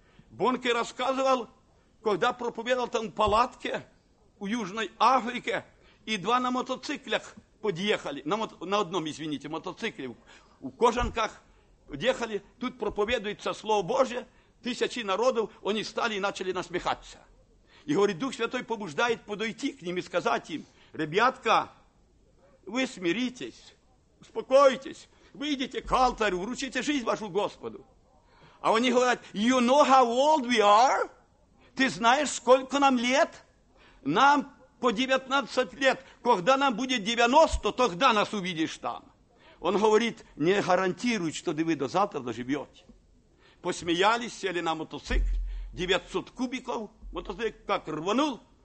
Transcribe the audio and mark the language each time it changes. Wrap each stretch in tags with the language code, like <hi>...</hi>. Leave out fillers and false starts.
<ru>Бонке рассказывал, когда проповедовал там в палатке у Южной Африке, и два на мотоциклях подъехали, на одном, извините, мотоцикле, в кожанках подъехали, тут проповедуется Слово Божие, тысячи народов, они стали и начали насмехаться. И говорит, Дух Святой побуждает подойти к ним и сказать им, ребятка, вы смиритесь, успокойтесь, выйдите к алтарю, вручите жизнь вашу Господу. А они говорят,</ru> <en>you know how old we are?</en> <ru>Ты знаешь, сколько нам лет? Нам по 19 лет. Когда нам будет 90, тогда нас увидишь там. Он говорит, не гарантирует, что вы до завтра доживете. Посмеялись, сели на мотоцикл, 900 кубиков, мотоцикл как рванул.</ru>